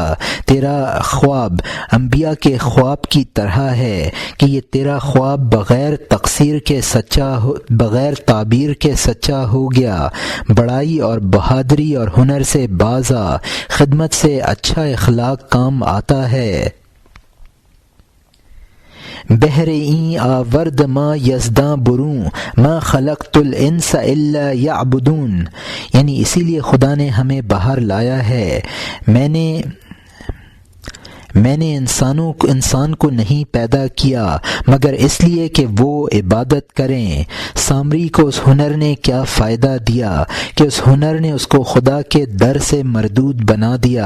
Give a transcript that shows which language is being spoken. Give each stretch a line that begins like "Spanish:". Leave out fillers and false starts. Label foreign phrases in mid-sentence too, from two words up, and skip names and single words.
Urdu: تیرا خواب انبیاء کے خواب کی طرح ہے کہ یہ تیرا خواب بغیر تعبیر کے سچا ہو گیا۔ بڑائی اور بہادری اور ہنر سے باز آ، خدمت سے اچھا اخلاق کام آتا ہے۔
Persian: بہر این آورد ما یزداں بروں
Arabic: ما خلقت الانس الا یعبدون،
Urdu: یعنی اسی لیے خدا نے ہمیں باہر لایا ہے۔ میں نے انسان کو نہیں پیدا کیا مگر اس لیے کہ وہ عبادت کریں۔ سامری کو اس ہنر نے کیا فائدہ دیا کہ اس ہنر نے اس کو خدا کے در سے مردود بنا دیا۔